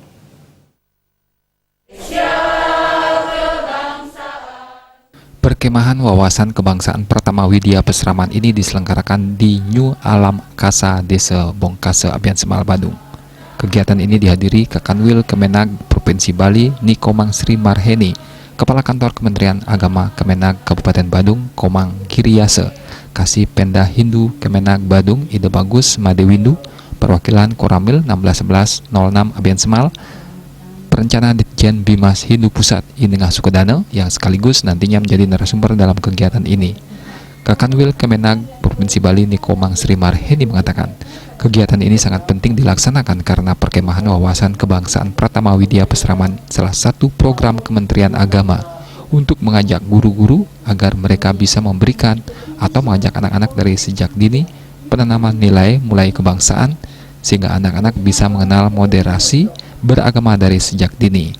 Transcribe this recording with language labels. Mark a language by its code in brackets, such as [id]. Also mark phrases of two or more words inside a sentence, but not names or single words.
[id] Perkemahan wawasan kebangsaan Pratama Widya Pasraman ini diselenggarakan di New Alam Kasa Desa Bongkase Abian Semal Badung. Kegiatan ini dihadiri Kakanwil Kemenag Provinsi Bali Nikomang Sri Marheni, Kepala Kantor Kementerian Agama Kemenag Kabupaten Badung Komang Kiriyase, Kasih Penda Hindu Kemenag Badung Ide Bagus Madewindu, Perwakilan Koramil 161106 Abian Semal, Perencana Ditjen Bimas Hindu Pusat Inengah Sukodana yang sekaligus nantinya menjadi narasumber dalam kegiatan ini. Kakanwil Kemenag Provinsi Bali Nikomang Sri Marheni mengatakan, kegiatan ini sangat penting dilaksanakan karena perkemahan wawasan kebangsaan Pratama Widya Pasraman salah satu program Kementerian Agama untuk mengajak guru-guru agar mereka bisa memberikan atau mengajak anak-anak dari sejak dini penanaman nilai mulai kebangsaan sehingga anak-anak bisa mengenal moderasi beragama dari sejak dini.